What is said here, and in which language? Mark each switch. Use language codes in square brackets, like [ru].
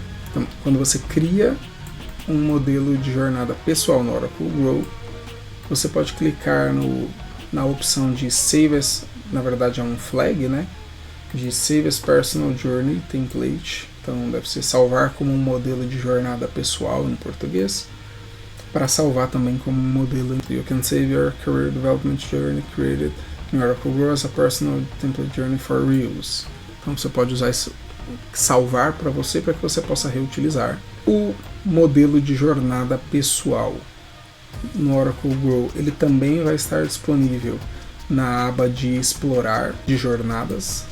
[pt] Então, quando você cria um modelo de jornada pessoal no Oracle Grow, você pode clicar na opção de Save as, na verdade é um flag, né? De Save as Personal Journey Template. Então deve ser salvar como um modelo de jornada pessoal em português. Para salvar também como um modelo. [en] You can save your career development journey created in Oracle Grow as a personal template journey for reuse. [pt] Então você pode usar isso, salvar para você, para que você possa reutilizar. O modelo de jornada pessoal no Oracle Grow, ele também vai estar disponível na aba de explorar de jornadas.